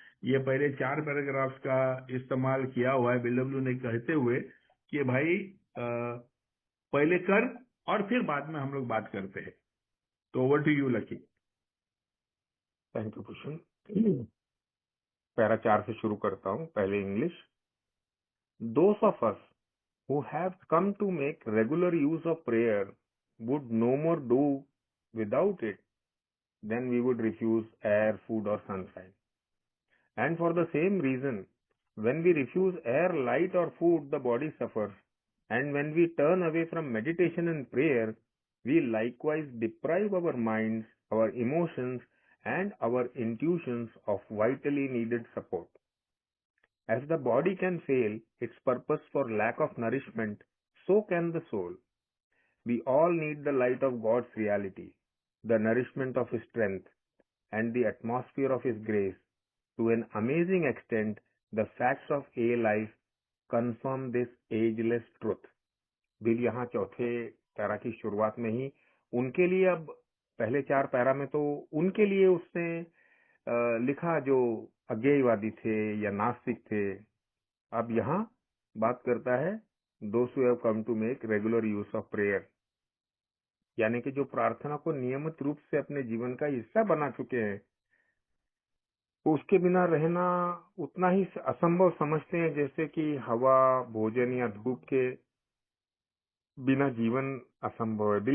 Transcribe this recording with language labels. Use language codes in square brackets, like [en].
[hi] ये पहले 4 पैराग्राफ्स का इस्तेमाल किया हुआ है BW ने कहते हुए कि भाई पहले कर और फिर बाद में हम लोग बात करते हैं। [en] तो over to you Lucky. Thank you Bhushan. [hi] Para 4 से शुरू करता हूँ, पहले English. [en] Those of us who have come to make regular use of prayer would no more do without it than we would refuse air, food or sunshine. And for the same reason, when we refuse air, light or food, the body suffers. And when we turn away from meditation and prayer, we likewise deprive our minds, our emotions and our intuitions of vitally needed support. As the body can fail its purpose for lack of nourishment, so can the soul. We all need the light of God's reality, the nourishment of His strength, and the atmosphere of His grace. To an amazing extent, the facts of A life confirm this ageless truth. [hi] Bill यहाँ चौथे para की शुरुआत में ही उनके लिए, अब पहले 4 para में तो उनके लिए उसने लिखा जो अज्ञेयवादी थे या नास्तिक थे। अब यहाँ बात करता है [en] those who have come to make regular use of prayer, [hi] यानी कि जो प्रार्थना को नियमित रूप से अपने जीवन का हिस्सा बना चुके हैं, उसके बिना रहना उतना ही असंभव समझते हैं जैसे कि हवा, भोजन या धूप के बिना जीवन असंभव है।